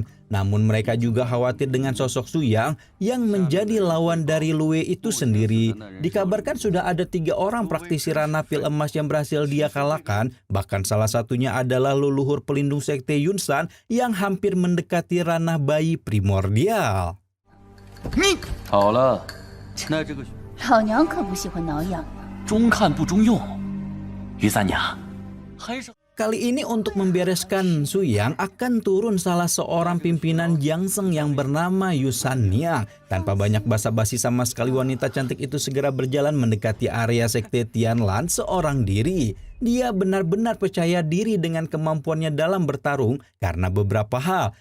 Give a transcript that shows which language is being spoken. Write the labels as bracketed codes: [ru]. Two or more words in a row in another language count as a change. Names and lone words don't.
[id] Namun mereka juga khawatir dengan sosok Su yang menjadi lawan dari Lue itu sendiri. Dikabarkan sudah ada 3 orang praktisi ranah pil emas yang berhasil dia kalahkan. Bahkan salah satunya adalah leluhur pelindung Sekte Yunsan yang hampir mendekati ranah bayi primordial. [zh] 好了，那这个老娘可不喜欢挠痒痒。中看不中用，于三娘还是。 [id] Kali ini untuk membereskan Su Yang akan turun salah seorang pimpinan Jiangseng yang bernama Yusan Niang. Tanpa banyak basa-basi sama sekali, wanita cantik itu segera berjalan mendekati area Sekte Tianlan seorang diri. Dia benar-benar percaya diri dengan kemampuannya dalam bertarung karena beberapa hal.